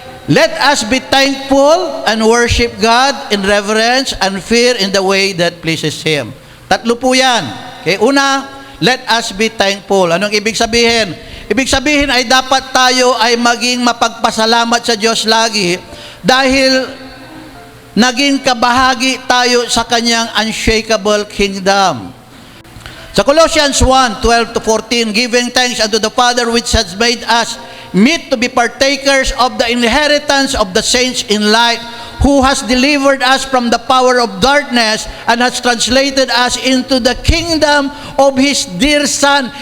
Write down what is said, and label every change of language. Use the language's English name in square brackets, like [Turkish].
[English] Let us be thankful and worship God in reverence and fear in the way that pleases Him. [Filipino] Tatlo po yan. Okay, una, [English] let us be thankful. [Filipino] Anong ibig sabihin? Ibig sabihin ay dapat tayo ay maging mapagpasalamat sa Diyos lagi dahil naging kabahagi tayo sa Kanyang [English] unshakable kingdom. Sa Colossians 1:12-14, giving thanks unto the Father which has made us meet to be partakers of the inheritance of the saints in light, who has delivered us from the power of darkness and has translated us into the kingdom of His dear Son.